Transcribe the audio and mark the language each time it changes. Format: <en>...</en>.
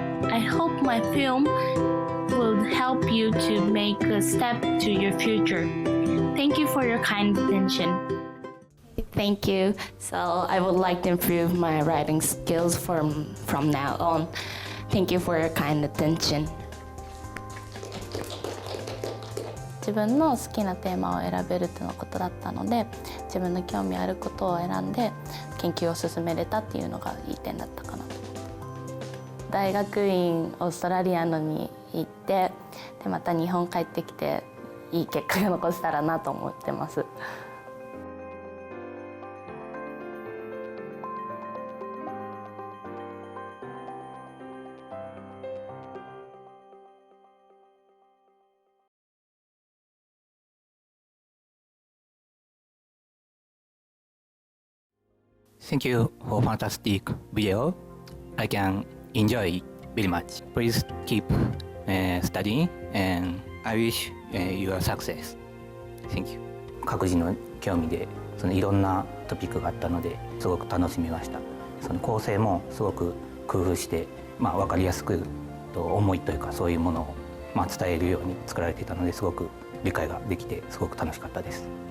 <en>I hope my film will help you to make a step to your future. Thank you for your kind attention. Thank you. So I would like to improve my writing skills from now on. Thank you for your kind attention.</en> <ja>自分の好きなテーマを選べるとのことだったので、自分の興味あることを選んで研究を進めれたっていうのがいい点だったかなと。大学院オーストラリアのに行ってでまた日本帰ってきていい結果が残せたらなと思ってます。</ja> <en>Thank you for fantastic video. I can enjoy very much. Please keep studying and I wish you are success. Thank you.</en> <ja>各自の興味でいろんなトピックがあったのですごく楽しみました。その構成もすごく工夫して、分かりやすく思いというかそういうものを伝えるように作られていたのですごく理解ができてすごく楽しかったです。</ja>